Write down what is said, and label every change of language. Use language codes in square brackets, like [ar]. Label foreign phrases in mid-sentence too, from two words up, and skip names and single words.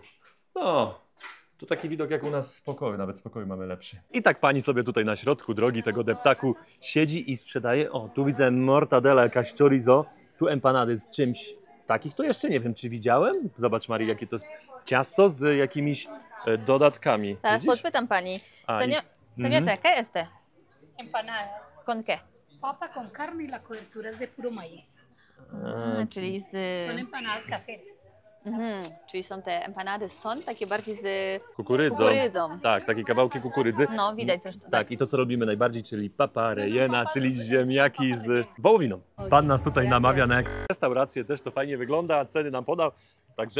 [pl] No, to taki widok jak u nas z pokoju, nawet z pokoju mamy lepszy. I tak pani sobie tutaj na środku drogi tego deptaku siedzi i sprzedaje. O, tu widzę mortadela, jakaś chorizo, tu empanady z czymś. Takich to jeszcze nie wiem, czy widziałem. Zobacz, Marii, jakie to jest ciasto z jakimiś dodatkami. Teraz Widzisz? podpytam pani. A, [es] Señor, Mhm. ¿qué es este? Empanadas. ¿Con qué? Papa con carne y la cobertura es de puro maíz. [pl] Czyli z... [es] Son empanadas caseras. [pl] Czyli są te empanady stąd, takie bardziej z Kukurydzą. Tak, takie kawałki kukurydzy. No, widać zresztą. Tak, i to co robimy najbardziej, czyli [es] papa rejena, [pl] czyli ziemniaki z wołowiną. Pan nas tutaj namawia na jakąś restaurację, też to fajnie wygląda, ceny nam podał. Także,